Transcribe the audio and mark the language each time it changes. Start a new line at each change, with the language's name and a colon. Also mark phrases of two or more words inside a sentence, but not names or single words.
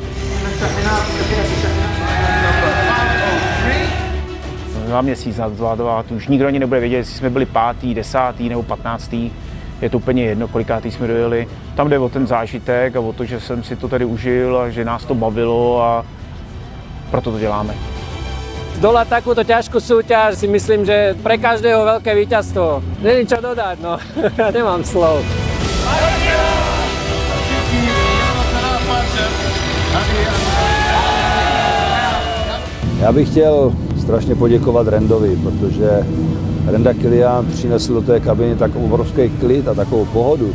Czech: Za měsíc na zvládovat, už nikdo ani nebude vědět, jestli jsme byli 5., 10. nebo 15. Je to úplně jedno, kolikátý jsme dojeli. Tam jde o ten zážitek a o to, že jsem si to tady užil a že nás to bavilo a proto to děláme.
Slovak: Zdolať takúto ťažkú súťaž si myslím, že pre každého veľké víťazstvo. Není čo dodať, no. Nemám slov.
Czech: Já bych chtěl strašně poděkovat Randovi, protože Randa Kilian přinesl do té kabiny tak obrovský klid a takovou pohodu.